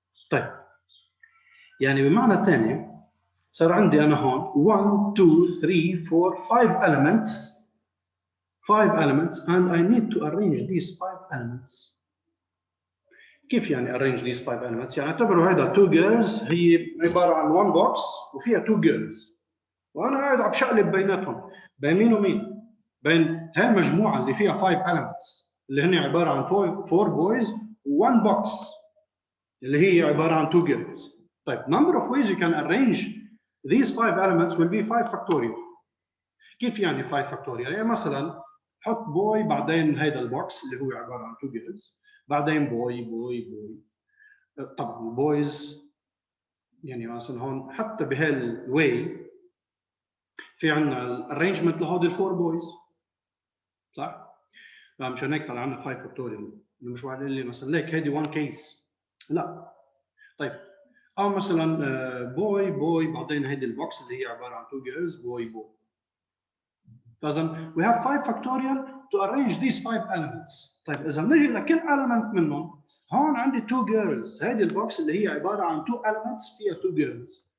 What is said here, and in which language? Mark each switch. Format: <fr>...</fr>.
<en>طيب يعني بمعنى ثاني صار عندي انا هون 1 2 3 4 5 elements 5 elements and I need to arrange these 5 elements.</en> <ar>كيف يعني arrange these 5 elements؟ يعني اعتبروا هذا 2 girls هي عباره عن 1 box وفيها 2 girls، وانا قاعد عم بشقلب بيناتهم، بين مين ومين؟ بين هالمجموعه اللي فيها 5 elements اللي هن عباره عن 4 boys و1 box اللي هي عباره عن 2 girls.</ar> <en>طيب number of ways you can arrange these 5 elements will be 5 factorial.</en> <ar>كيف يعني 5 factorial؟ يعني مثلا حط بوي بعدين هيدا البوكس اللي هو عباره عن 2 girls، بعدين بوي بوي بوي. طبعا البويز يعني مثلا هون حتى بهالواي في عندنا الارينجمنت لهودي الفور بويز، صح؟ مشان هيك طلع عندنا 5 فاكتوريال. مش واحد يقول لي مثلا ليك هيدي 1 كيس، لا. طيب او مثلا بوي بوي بعدين هيدي البوكس اللي هي عباره عن 2 جيرلز بوي بوي.</ar> <en>فاذا we have 5 factorial to arrange these 5 elements.</en> <ar>طيب اذا بنجي لكل element منهم، هون عندي 2 girls، هيدي البوكس اللي هي عباره عن 2 elements فيها 2 girls.</ar>